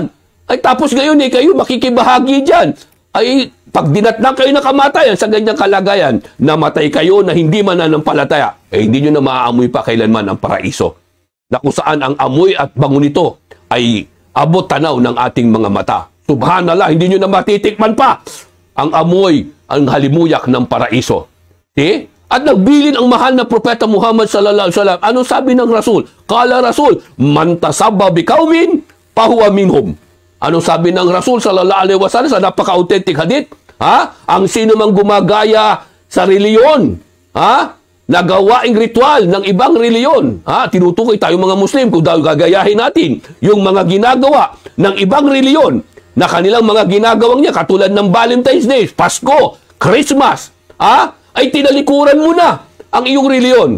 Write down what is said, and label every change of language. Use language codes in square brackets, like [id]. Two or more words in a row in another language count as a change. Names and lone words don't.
[tl] Ay tapos ngayon kayo makikibahagi dyan. Ay pag dinatnan kayo na kamatayan sa ganyang kalagayan, namatay kayo na hindi mananampalataya, hindi nyo na maaamoy pa kailanman ang paraiso. Na kung saan ang amoy at bango nito ay abot tanaw ng ating mga mata. Subhanallah, hindi nyo na matitikman pa ang amoy, ang halimuyak ng paraiso. See? At nagbilin ang mahal na propeta Muhammad [ar] صلى الله عليه وسلم. [tl] Ano sabi ng Rasul? [ar] قال الرسول من تشبه بقوم فهو منهم. [tl] Ano sabi ng Rasul [ar] صلى الله عليه وسلم [tl] sa napaka-authentic hadith? Ang sino mang gumagaya sa reliyon, nagawaing ritual ng ibang reliyon, tinutukoy tayo mga Muslim kung dahil gagayahin natin yung mga ginagawa ng ibang reliyon na kanilang mga ginagawang niya katulad ng Valentine's Day, Pasko, Christmas, ay tinalikuran mo na ang iyong reliyon.